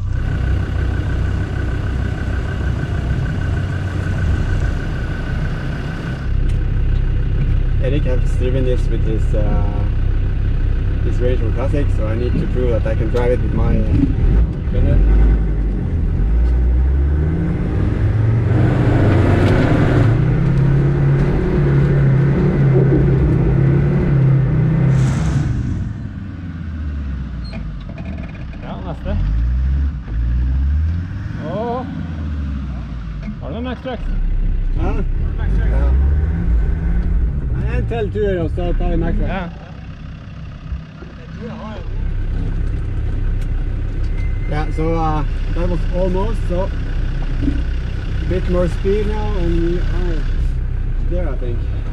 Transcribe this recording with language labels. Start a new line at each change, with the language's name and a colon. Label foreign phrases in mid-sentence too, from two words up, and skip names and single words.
English: Erik has driven this with his Range Rover Classic, so I need to prove that I can drive it with my Defender.
Norwegian: Ja, neste. Åh! Har du en Max-track? Ja. Ja. En til tur, og så tar vi Max-track. Ja.
English: Yeah, so that was almost, so a bit more speed now, and we are there, I think.